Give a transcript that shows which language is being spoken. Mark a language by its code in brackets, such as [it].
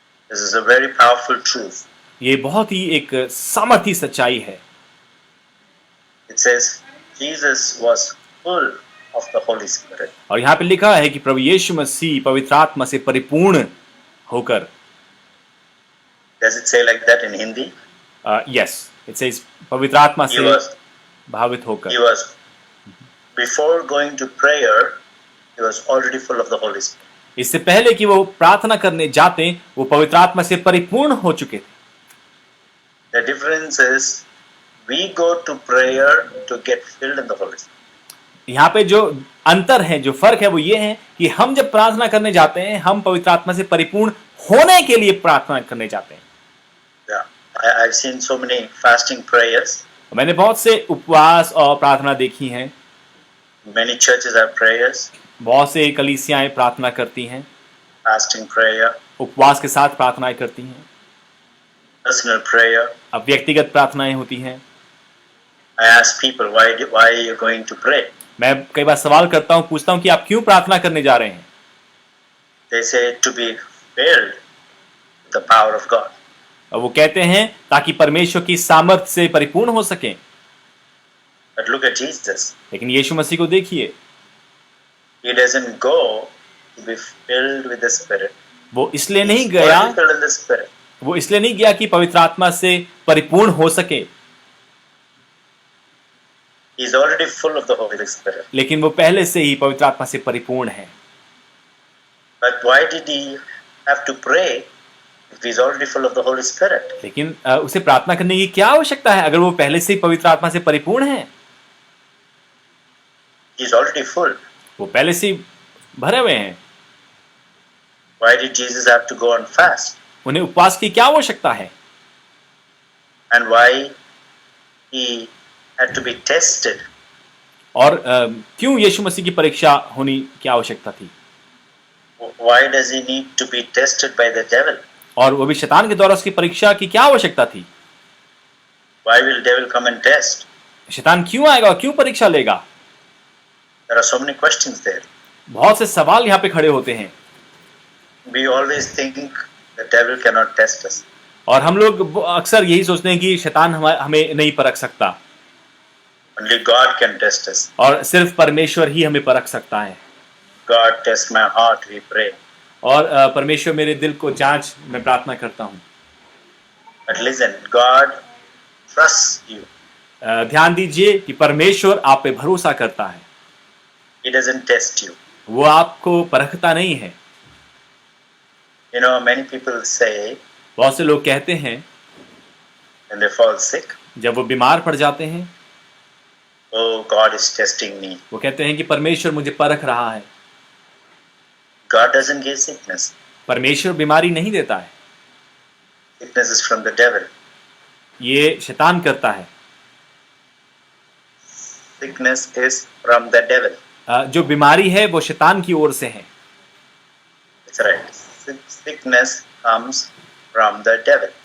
[en] This is a very powerful truth. [hi] ये बहुत ही एक सामर्थी सच्चाई है। [en] It says Jesus was full of the Holy Spirit. [hi] और यहाँ पे लिखा है कि प्रभु यीशु मसीह पवित्र आत्मा से परिपूर्ण होकर। [en] Does it say like that in Hindi? Yes, it says [hi] पवित्र आत्मा [en] He [hi] से [en] was, [hi] भावित [en] he [hi] होकर। [en] was, before going to prayer, he was already full of the Holy Spirit. [hi] इससे पहले कि वो प्रार्थना करने जाते, वो पवित्र आत्मा से परिपूर्ण हो चुके थे। [en] The difference is we go to prayer to get filled in the Holy Spirit. [hi] यहाँ पे जो अंतर है, जो फर्क है, वो ये है कि हम जब प्रार्थना करने जाते हैं, हम पवित्र आत्मा से परिपूर्ण होने के लिए प्रार्थना करने जाते हैं। [en] Yeah, I've seen so many fasting prayers. [hi] मैंने बहुत से उपवास और प्रार्थना देखी हैं। [en] Many churches have prayers, [hi] बहुत से कलीसियाएं प्रार्थना करती हैं, [en] fasting prayer, [hi] उपवास के साथ प्रार्थनाएं करती हैं, [en] personal prayer. [hi] अब व्यक्तिगत प्रार्थनाएं होती हैं। [en] I ask people, why are you going to pray? [hi] मैं कई बार सवाल करता हूँ, पूछता हूँ कि आप क्यों प्रार्थना करने जा रहे हैं? [en] They say to be filled with the power of God. [hi] और वो कहते हैं ताकि परमेश्वर की सामर्थ से परिपूर्ण हो सके। [en] But look at Jesus. [hi] लेकिन यीशु मसीह को देखिए, [en] He doesn't go to be filled with the Spirit. [hi] वो इसलिए नहीं [en] He's [hi] गया, [en] already filled in the Spirit. [hi] वो इसलिए नहीं गया कि पवित्र आत्मा से परिपूर्ण हो सके, [en] He's already full of the Holy Spirit. [hi] लेकिन वो पहले से ही पवित्र आत्मा से परिपूर्ण है। [en] But why did he have to pray if he's already full of the Holy Spirit? [hi] लेकिन उसे प्रार्थना करने की क्या आवश्यकता है अगर वो पहले से ही पवित्र आत्मा से परिपूर्ण है? [en] He's already full. [hi] वो पहले से ही भरे हुए हैं। [en] Why did Jesus have to go on fast? [hi] उन्हें उपवास की क्या आवश्यकता है? [en] And why he had to be tested? [hi] और क्यों यीशु मसीह की परीक्षा होनी की आवश्यकता थी? [en] Why does he need to be tested by the devil? [hi] और वो भी शैतान के द्वारा उसकी परीक्षा की क्या आवश्यकता थी? [en] Why will devil come and test? [hi] शैतान क्यों आएगा और क्यों परीक्षा लेगा? [en] There are so many questions there. [hi] बहुत से सवाल यहाँ पे खड़े होते हैं [en] We always think the devil cannot test us. [hi] और हम लोग अक्सर यही सोचते हैं कि शैतान हमें नहीं परख सकता [en] Only God can test us. [hi] और सिर्फ परमेश्वर ही हमें परख सकता है। [en] God test my heart, we pray. [hi] और परमेश्वर मेरे दिल को जांच, मैं प्रार्थना करता हूँ। [en] But listen, God trusts you. [hi] ध्यान दीजिए कि परमेश्वर आप पे भरोसा करता है, [en] He doesn't test you. [hi] वो आपको परखता नहीं है। [en] You know, many people say [hi] बहुत से लोग कहते हैं [en] when they fall sick, [hi] जब वो बीमार पड़ जाते हैं, [en] oh, God is testing me. [hi] वो कहते हैं कि परमेश्वर मुझे परख रहा है। [en] God doesn't give sickness. [hi] परमेश्वर बीमारी नहीं देता है, [en] Sickness is from the devil. [hi] ये शैतान करता है। [en] Sickness is from the devil. [hi] जो बीमारी है वो शैतान की ओर से है। [en] That's right. Sickness comes from the devil.